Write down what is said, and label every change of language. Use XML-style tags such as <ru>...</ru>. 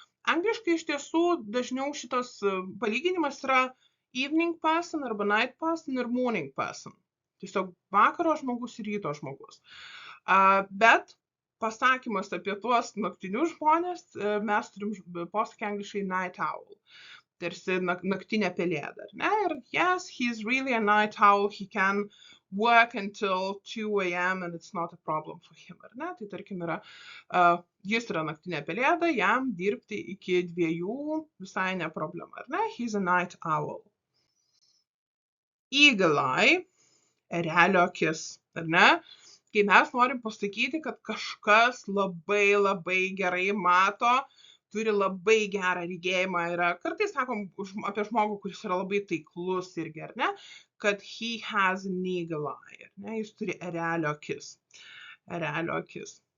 <lt>Angliškai iš tiesų dažniau šitas palyginimas yra evening person arba night person ir morning person. Tiesiog vakaro žmogus ir ryto žmogus. Bet pasakymas apie tuos naktinius žmonės, mes turim posakį angliškai night owl. Tarsi naktinė pelėda, ar ne?</lt> <en>Ir yes, he's really a night owl, he can work until 2 a.m. and it's not a problem for him,</en> <lt>ar ne? Tai tarkim yra, jis yra naktinė pelėda, jam dirbti iki 2 visai ne problema, ar ne?</lt> <en>He's a night owl. Eagle eye,</en> <lt>erelio akis, ar ne? Kai mes norim pasakyti, kad kažkas labai gerai mato, turi labai gerą regėjimą, yra, kartais sakom apie žmogų, kuris yra labai taiklus irgi, ar ne, kad</lt> <en>he has an eagle eye,</en> <lt>ar ne, jis turi erelio akis. Erelio akis.</lt>